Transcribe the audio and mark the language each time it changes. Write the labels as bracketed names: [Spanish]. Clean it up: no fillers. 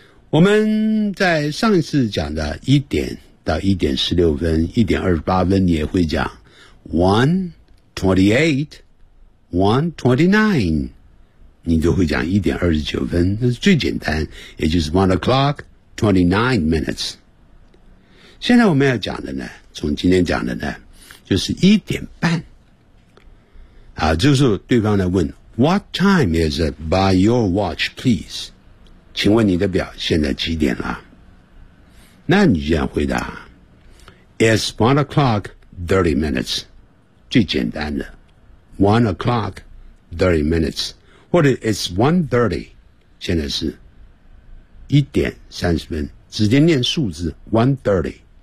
[Chinese] 我们在上一次讲的一点到1点16分1点28分你也会讲 1.28 1.29 你都会讲1点29分，那是最简单，也就是 [English] 1 o'clock 29 minutes. [Chinese] 现在我们要讲的呢，从今天讲的呢，就是一点半。啊，就是对方来问 [English] What time is it by your watch, please? [Chinese] 请问你的表现在几点了？那你就要回答 [English] It's 1:30. [Chinese] 最简单的 1:30. 或者 [English] It's 1:30. [Chinese] 现在是1:30，直接念数字 1:30。